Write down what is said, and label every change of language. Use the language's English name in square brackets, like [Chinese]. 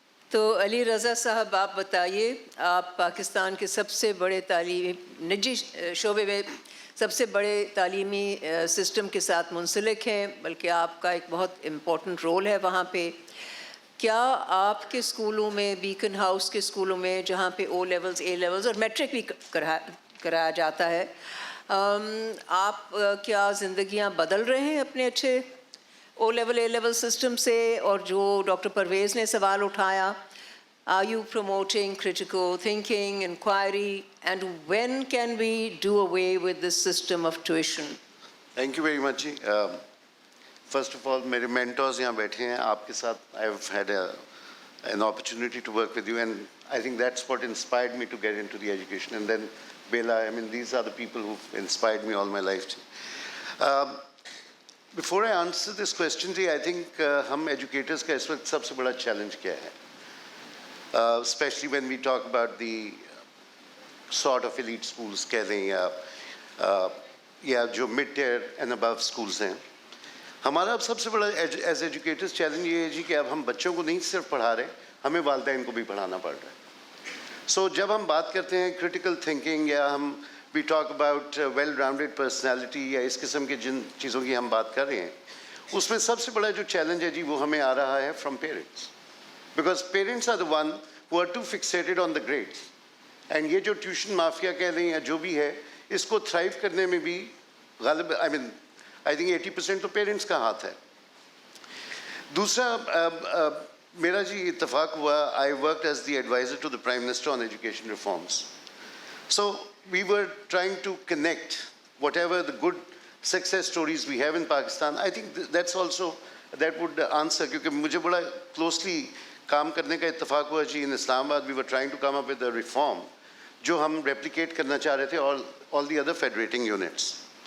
[Hindi] तो अली रज़ा साहब, आप बताइए, आप पाकिस्तान के सबसे बड़े तालीमी निजी शोबे में सबसे बड़े तालीमी सिस्टम के साथ मुंसलिक हैं, बल्कि आपका एक बहुत इम्पोर्टेंट रोल है वहाँ पे। क्या आपके स्कूलों में, बीकन हाउस के स्कूलों में, जहाँ पे ओ लेवल्स, ए लेवल्स और मैट्रिक भी कराया जाता है, आप क्या ज़िंदगियाँ बदल रहे हैं अपने अच्छे ओ लेवल, ए लेवल सिस्टम से? और जो डॉक्टर परवेज़ ने सवाल उठाया, [English] are you promoting critical thinking, inquiry, and when can we do away with this system of tuition? Thank you very much. First of all, [Hindi] मेरे mentors यहाँ बैठे हैं आपके साथ. [English] I've had an opportunity to work with you, and I think that's what inspired me to get into the education. And then Bela, I mean, these are the people who've inspired me all my life. Before I answer this question, I think [Hindi] हम educators का इस वक्त सबसे बड़ा challenge क्या है? [English] Especially when we talk about the sort of elite schools [Hindi] कह दें या जो [English] mid-tier and above schools [Hindi] हैं, हमारा अब सबसे बड़ा as educators challenge ये है जी कि अब हम बच्चों को नहीं सिर्फ पढ़ा रहे, हमें वालिदैन को भी पढ़ाना पड़ रहा है. So जब हम बात करते हैं critical thinking या हम [English] we talk about well-rounded personality [Hindi] या इस किस्म के जिन चीज़ों की हम बात कर रहे हैं, उसमें सबसे बड़ा जो challenge है जी वो हमें आ रहा है [English] from parents. Because parents are the one who are too fixated on the grades. [Hindi] And ये जो tuition mafia कह दें या जो भी है, इसको thrive करने में भी गालिब, [English] I think [Hindi] 80% तो parents का हाथ है. दूसरा मेरा जी इत्तफाक हुआ, [English] I worked as the advisor to the Prime Minister on education reforms. So we were trying to connect whatever the good success stories we have in Pakistan. I think that's also, that would answer, [Hindi] क्योंकि मुझे बड़ा closely काम करने का इत्तफाक हुआ जी. [English] In Islamabad we were trying to come up with a reform [Hindi] जो हम replicate करना चाह रहे थे [English] all the other federating units.